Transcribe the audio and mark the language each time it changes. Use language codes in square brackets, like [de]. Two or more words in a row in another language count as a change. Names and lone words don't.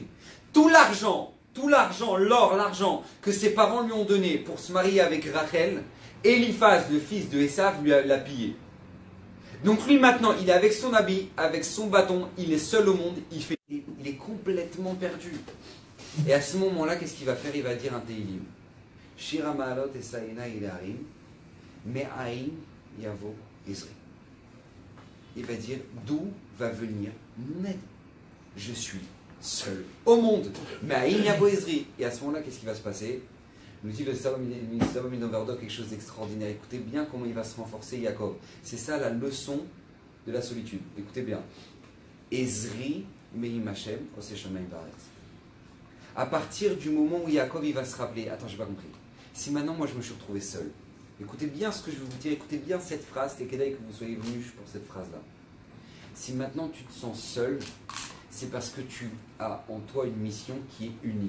[fr] Tout l'argent, l'or, l'argent que ses parents lui ont donné pour se marier avec Rachel, Eliphaz, le fils de Esav, l'a pillé. Donc lui maintenant, il est avec son habit, avec son bâton, il est seul au monde, il est complètement perdu. Et à ce moment-là, qu'est-ce qu'il va faire? Il va dire un Teilim. [he] שיר המעלות אשא עיני אל ההרים מאין יבוא עזרי. [fr] Il va dire, d'où va venir mon aide? Je suis seul au monde. [he] מאין יבוא עזרי. [fr] Et à ce moment-là, qu'est-ce qui va se passer? Nous dit le Salomon Overdo quelque chose d'extraordinaire. Écoutez bien comment il va se renforcer, Yaakov. C'est ça la leçon de la solitude. Écoutez bien. [he] עזרי מעם השם עושה שמים וארץ. [fr] À partir du moment où Yaakov il va se rappeler, attends, j'ai pas compris. Si maintenant moi je me suis retrouvé seul, écoutez bien ce que je vais vous dire, écoutez bien cette phrase, et qu'est-ce que vous soyez venus pour cette phrase-là. Si maintenant tu te sens seul, c'est parce que tu as en toi une mission qui est unique.